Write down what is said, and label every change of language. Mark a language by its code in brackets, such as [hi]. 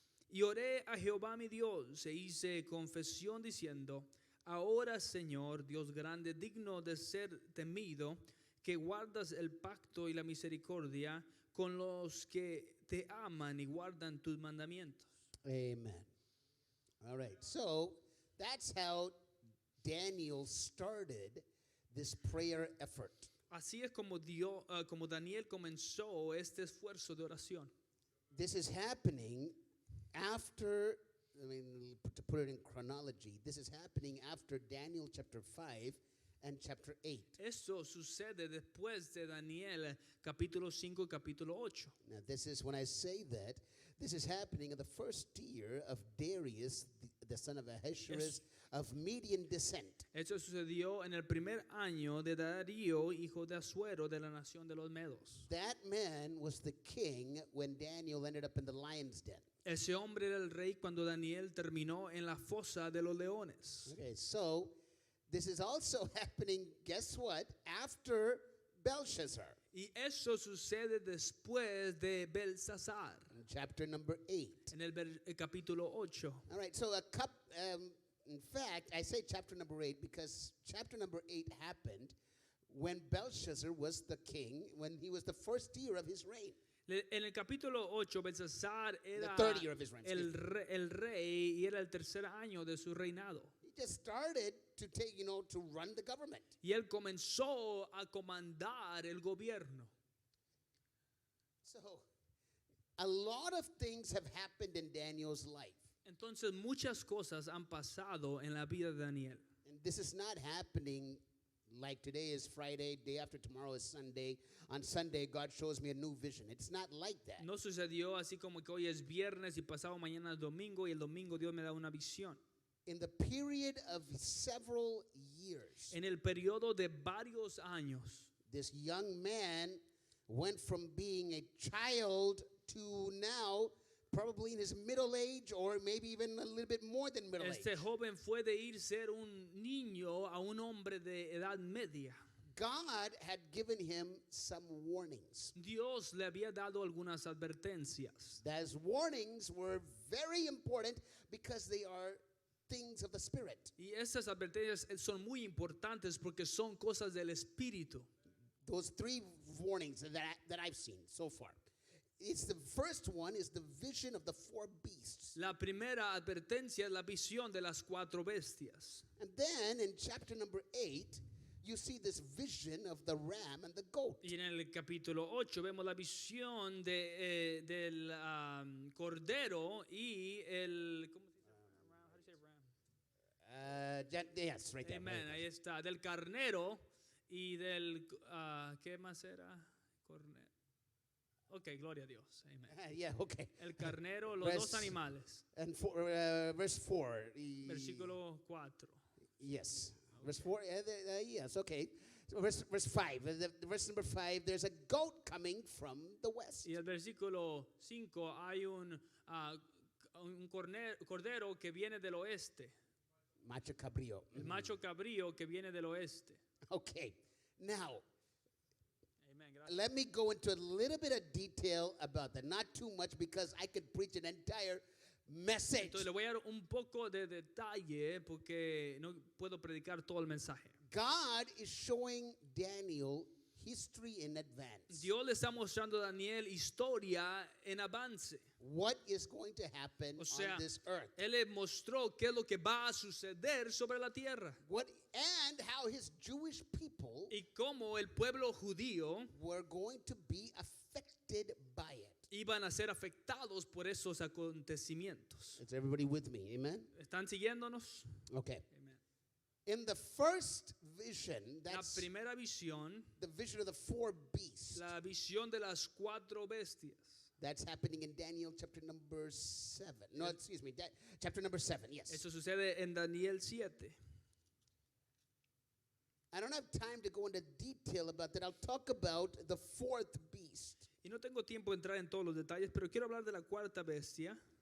[es] Y oré a Jehová mi Dios, e hice confesión diciendo: ahora, Señor, Dios grande, digno de ser temido, que guardas el pacto y la misericordia con los que te aman y guardan tus mandamientos. [en] Amen. All right. So that's how Daniel started this prayer effort. [es] Así es como Daniel comenzó este esfuerzo de oración. [en] This is happening after, I mean, to put it in chronology, this is happening after Daniel chapter 5 and chapter 8. [es] Esto sucede después de Daniel capítulo 5 y capítulo 8. [en] Now, this is when I say that, this is happening in the first year of Darius the son of Ahasuerus of Median descent. [es] Eso sucedió en el primer año de Darío, hijo de Asuero, de la nación de los Medos. [en] That man was the king when Daniel ended up in the lion's den. [es] Ese hombre era el rey cuando Daniel terminó en la fosa de los leones. [en] Okay, so this is also happening, guess what? After Belshazzar, [es] Y eso sucede después de Belsasar, [en] in chapter number 8. [es] en el capítulo 8. [en] All right, so in fact, I say chapter number 8 because chapter number 8 happened when Belshazzar was the king, when he was the first year of his reign. [es] En el capítulo 8, Belsasar era [en] The third year of his reign, [es] el rey y era el tercer año de su reinado. [en] He just started to take, to run the government. [es] Y él comenzó a comandar el gobierno. [en] So, a lot of things have happened in Daniel's life. [es] Entonces muchas cosas han pasado en la vida de Daniel. [en] And this is not happening like today is Friday, day after tomorrow is Sunday. On Sunday, God shows me a new vision. It's not like that. [es] No sucedió así como que hoy es viernes y pasado mañana es domingo y el domingo Dios me da una visión. [en] In the period of several years, [es] En el periodo de varios años, [en] this young man went from being a child to now probably in his middle age or maybe even a little bit more than middle [es] este [en] age. [es] joven fue de ir ser un niño a un hombre de edad media. [en] God had given him some warnings. [es] Dios le había dado algunas advertencias. [en] Those warnings were very important because they are things of the Spirit. [es] Y esas advertencias son muy importantes porque son cosas del Espíritu. [en] Those three warnings that I've seen so far. It's the first one is the vision of the four beasts. [es] La primera advertencia es la visión de las cuatro bestias. [en] And then in chapter number 8, you see this vision of the ram and the goat. [es] Y en el capítulo 8 vemos la visión del cordero y el... ¿cómo se dice? [en] How do you say ram? Yes, right there. [es] Amen, ahí está. Del carnero y del... ¿qué más era? Cornero. Ok, gloria a Dios. Amen. [en] Yeah, okay. [es] El carnero, los dos animales. [en] And verse 4. [es] Versículo 4. [en] Yes. Verse 4, yes, okay. So verse 5, verse number 5, there's a goat coming from the west. [es] Y el versículo 5 hay un cordero que viene del oeste. Macho cabrío. El macho cabrío que viene del oeste. [en] Okay. Now, [es] Amen, gracias. [en] let me go into a little bit of detail about that. Not too much because I could preach an entire message. [es] Entonces le voy a dar un poco de detalle porque no puedo predicar todo el mensaje. [en] God is showing Daniel history in advance. [es] Dios le está mostrando a Daniel historia en avance. [en] What is going to happen [es] O sea, [en] on this earth. [es] Él le mostró qué es lo que va a suceder sobre la tierra [en] And how his Jewish people [es] y cómo el pueblo judío [en] were going to be affected by it. [es] iban a ser afectados por esos acontecimientos. [en] Is everybody with me? Amen? [es] ¿Están siguiéndonos? [en] Okay. Amen. In the first vision, [es] La [en] that's [es] primera visión, [en] the vision of the four beasts. [es] la visión de las cuatro bestias. [en] That's happening in Daniel chapter number 7. No, excuse me, chapter number 7, yes. [es] Eso sucede en Daniel 7. [en] I don't have time to go into detail about that. I'll talk about the fourth beast. [es] Y no tengo tiempo de entrar en todos los detalles, pero quiero hablar de la cuarta bestia,